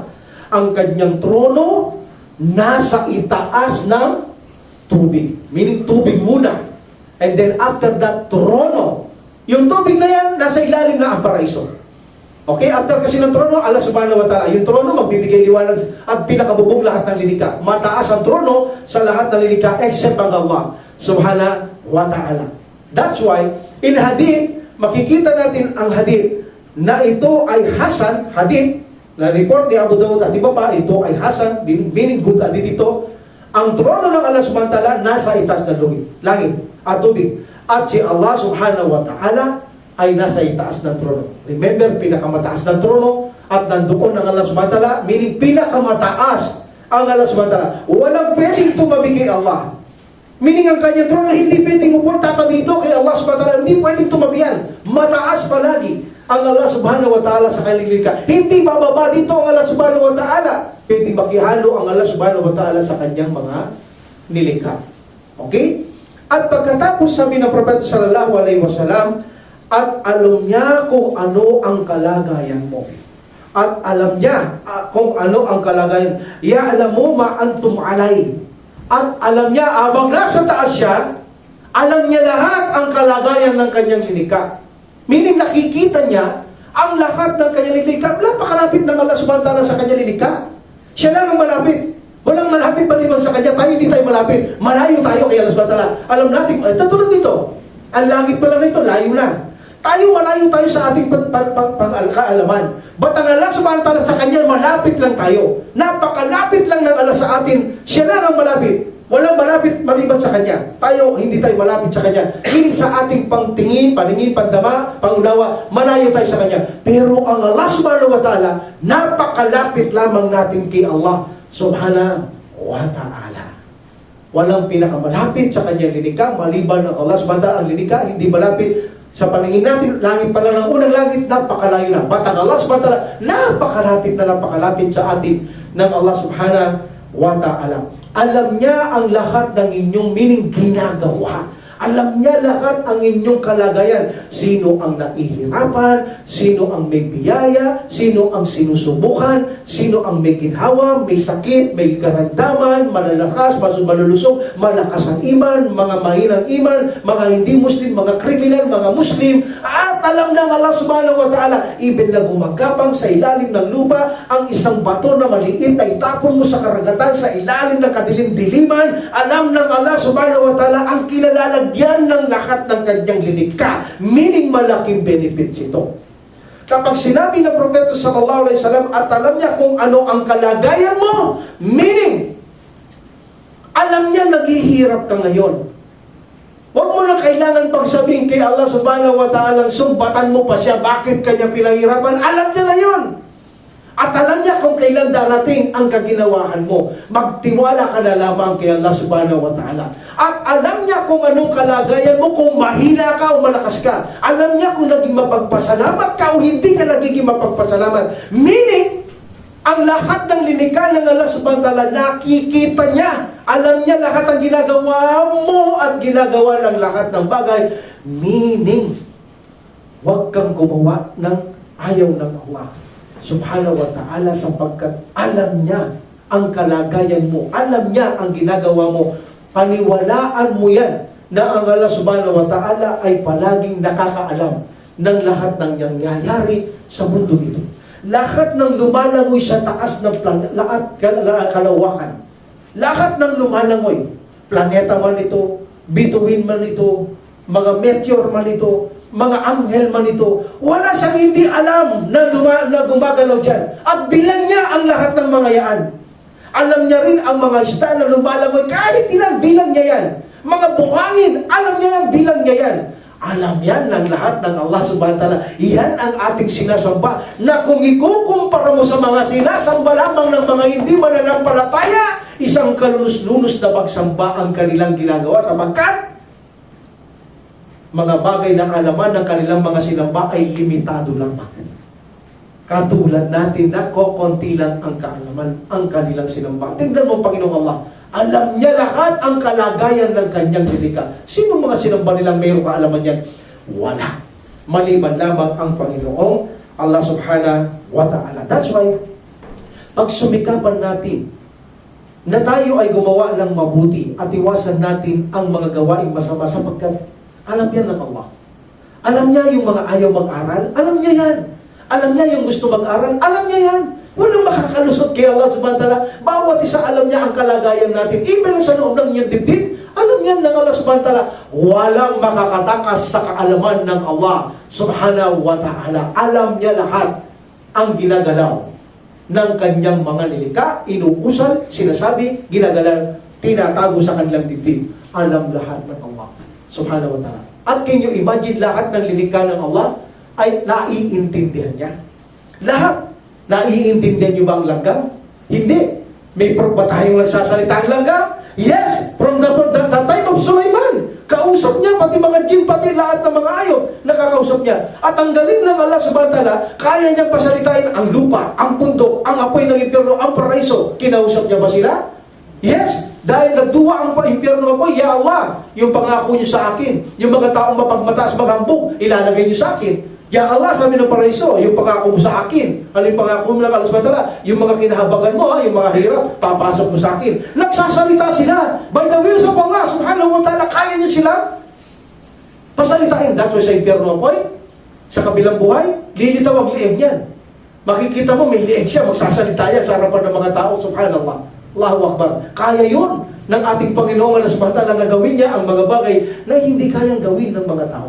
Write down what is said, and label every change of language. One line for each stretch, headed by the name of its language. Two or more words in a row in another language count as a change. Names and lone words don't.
Filipino: Ang kanyang trono nasa itaas ng tubig. Meaning tubig muna.
English: And then after that,
Filipino: trono. Yung tubig na yan, nasa ilalim na ang paraiso. Okay? After kasi ng trono,
Arabic: Allah subhanahu wa ta'ala.
Filipino: Yung trono, magbibigay liwanag at pinakabubong lahat ng lilikha. Mataas ang trono sa lahat ng lilikha except ang
Arabic: Allah subhanahu wa ta'ala.
English: That's why, in hadith,
Filipino: makikita natin ang hadith na ito ay Hasan, hadith na report ni Abu Dawud at iba pa, ito ay Hasan, meaning
English: good hadith
Filipino: ito. Ang trono ng
Arabic: Allah subhanahu wa ta'ala
Filipino: nasa itaas ng langit at tubig. At si
Arabic: Allah subhanahu wa ta'ala
Filipino: ay nasa itaas ng trono. Remember, pinakamataas ng trono at nandoon ng
Arabic: Allah subhanahu wa ta'ala,
Filipino: meaning pinakamataas ang
Arabic: Allah subhanahu wa ta'ala.
Filipino: Walang pwedeng tumabi kay Allah. Meaning ang kanyang trono, hindi pwedeng upo, tatabi ito kay
Arabic: Allah subhanahu wa ta'ala.
Filipino: Hindi pwedeng tumabihan. Mataas palagi ang
Arabic: Allah subhanahu wa ta'ala
Filipino: sa kanyang lilikha. Hindi bababa dito ang
Arabic: Allah subhanahu wa ta'ala.
Filipino: Pwedeng makihalo ang
Arabic: Allah subhanahu wa ta'ala
Filipino: sa kanyang mga nilikha. Okay? At pagkatapos sabi ng Propeta
Arabic: sallallahu alaihi wasallam,
Filipino: at alam niya kung ano ang kalagayan mo. At alam niya kung ano ang kalagayan.
Arabic: Ya'lamu ma antum alay.
Filipino: At alam niya, abang nasa taas siya, alam niya lahat ang kalagayan ng kanyang lilikha. Meaning nakikita niya Ang lahat ng kanyang lilikha, napakalapit ng
Arabic: Allah subhanahu wa ta'ala
Filipino: sa kanyang lilikha. Siya lang ang malapit. Walang malapit maliban sa kanya. Tayo hindi tayo malapit. Malayo tayo kay
Arabic: Allah subhanahu wa ta'ala.
Filipino: Alam natin, tutulad dito. Ang langit pa lang ito, layo na. Tayo malayo tayo sa ating kaalaman. Ba't ang
Arabic: Allah subhanahu wa ta'ala
Filipino: sa kanya, malapit lang tayo. Napakalapit lang ng Allah sa atin. Siya lang ang malapit. Walang malapit maliban sa kanya. Tayo, hindi tayo malapit sa kanya. Hindi sa ating pangtingin, paningin, pandama, pangunawa, malayo tayo sa kanya. Pero ang
Arabic: Allah subhanahu wa ta'ala,
Filipino: napakalapit lamang natin kay
Arabic: Allah subhanahu wa ta'ala.
Filipino: Walang pinakamalapit sa kanyang lilikha, maliban ng
Arabic: Allah subhanahu wa ta'ala.
Filipino: Ang lilikha, hindi malapit sa paningin natin. Langit pa lang ang unang langit, napakalayo na. Ba't ang
Arabic: Allah subhanahu wa ta'ala,
Filipino: napakalapi't sa atin ng
Arabic: Allah subhanahu wa ta'ala.
Filipino: Alam niya ang lahat ng inyong ginagawa. Alam niya lahat ang inyong kalagayan. Sino ang nahihirapan, sino ang may biyaya, sino ang sinusubukan, sino ang may ginhawa, may sakit, may karamdaman, malalakas, malulusog, malakas ang iman, mga mahinang iman, mga hindi Muslim, mga kriminal, mga Muslim. At alam ng
Arabic: Allah subhanahu wa ta'ala,
Filipino: even na gumagapang sa ilalim ng lupa, ang isang bato na maliit ay tapon mo sa karagatan sa ilalim ng kadilim-diliman. Alam ng
Arabic: Allah subhanahu wa ta'ala
Filipino: ang kilalalagyan ng lahat ng kanyang lilikha, meaning malaking benefits ito. Kapag sinabi ng Propeta
Arabic: sallallahu alaihi wasallam
Filipino: at alam niya kung ano ang kalagayan mo, meaning alam niya naghihirap ka ngayon. Huwag mo na kailangan pagsabihin kay
Arabic: Allah subhanahu wa ta'ala,
Filipino: sumbatan mo pa siya, bakit kanya pinahirapan? Alam niya na yun. At alam niya kung kailan darating ang kaginawahan mo. Magtiwala ka na lamang kay
Arabic: Allah subhanahu wa ta'ala.
Filipino: At alam niya kung anong kalagayan mo, kung mahina ka o malakas ka. Alam niya kung naging mapagpasalamat ka o hindi ka nagiging mapagpasalamat. Meaning, ang lahat ng linikha ng
Arabic: Allah subhanahu wa ta'ala,
Filipino: nakikita niya. Alam niya lahat ang ginagawa mo at ginagawa ng lahat ng bagay. Meaning, huwag kang gumawa ng ayaw ng
Arabic: Allah subhanahu wa ta'ala,
Filipino: sapagkat alam niya ang kalagayan mo, alam niya ang ginagawa mo. Paniwalaan mo yan na ang
Arabic: Allah subhanahu wa ta'ala
Filipino: ay palaging nakakaalam ng lahat ng nangyayari sa mundo nito. Lahat ng lumalangoy sa taas ng kalawakan, lahat ng lumalangoy, planeta man ito, bituin man ito, mga meteor man ito, mga anghel man ito, wala siyang hindi alam na gumagalaw dyan. At bilang niya ang lahat ng mga yan. Alam niya rin ang mga isda na lumalangoy, kahit ilan, bilang niya yan. Mga buhangin, alam niya yan, bilang niya yan. Alam yan ng lahat ng
Arabic: Allah subhanahu wa ta'ala.
Filipino: Yan ang ating sinasamba, na kung ikukumpara mo sa mga sinasamba lamang ng mga hindi mananampalataya, isang kalunos-lunos na pagsamba ang kanilang ginagawa, sapagkat mga bagay ng alaman ng kanilang mga sinamba ay limitado lamang. Katulad natin na kokonti lang ang kaalaman ang kanilang sinamba. Tingnan mo, Panginoong Allah, alam niya lahat ang kalagayan ng kanyang lilikha. Sino mga sinamba nilang mayroong kaalaman yan? Wala. Maliban lamang ang Panginoong
Arabic: Allah subhanahu wa ta'ala.
English: That's why,
Filipino: pag sumikapan natin na tayo ay gumawa ng mabuti at iwasan natin ang mga gawaing masama, sapagkat alam yan ng Allah. Alam niya yung mga ayaw mag-aral. Alam niya yan. Alam niya yung gusto mag-aral. Alam niya yan. Walang makakalusot kay
Arabic: Allah subhanahu wa ta'ala.
Filipino: Bawat isa alam niya ang kalagayan natin. Even sa loob ng iyong dibdib, alam niya ng
Arabic: Allah subhanahu wa ta'ala.
Filipino: Walang makakatakas sa kaalaman ng
Arabic: Allah subhanahu wa ta'ala.
Filipino: Alam niya lahat ang ginagalaw ng kanyang mga nilikha, inuusal, sinasabi, ginagalaw, tinatago sa kanilang dibdib. Alam lahat ng
Arabic: Allah subhanahu wa ta'ala.
English: At can you imagine,
Filipino: lahat ng lilikha ng Allah ay naiintindihan niya. Lahat. Naiintindihan niyo ba ang langgam? Hindi. May proof ba tayong nagsasalita ang langgam? Yes!
English: From the time of Sulaiman.
Filipino: Kausap niya, pati mga jin, pati lahat ng mga ayop, nakakausap niya. At ang galing ng
Arabic: Allah subhanahu wa ta'ala,
Filipino: kaya niyang pasalitain ang lupa, ang bundok, ang apoy ng impyerno, ang paraiso. Kinausap niya ba sila? Yes! Dahil nagduwa ang impyerno apoy,
Arabic: ya Allah,
Filipino: yung pangako niyo sa akin, yung mga taong mapagmataas maghambog, ilalagay niyo sa akin.
Arabic: Ya Allah,
Filipino: sabi ng paraiso, yung pangako mo sa akin. Ano yung pangako mo ng
Arabic: Allah subhanahu wa ta'ala?
Filipino: Yung mga kinahabagan mo, yung mga hirap, papasok mo sa akin. Nagsasalita sila.
English: By the will of
Arabic: Allah subhanahu wa ta'ala,
Filipino: kaya niyo sila pasalitain.
English: That's why
Filipino: sa impyerno apoy, Sa kabilang buhay, lilitaw ang lieg niyan. Makikita mo, may lieg siya, magsasalita yan sa harapan ng mga tao,
Arabic: subhanallah. Allahu Akbar.
Filipino: Kaya yun ng ating Panginoong Allah subhanahu wa ta'ala na gawin niya ang mga bagay na hindi kayang gawin ng mga tao.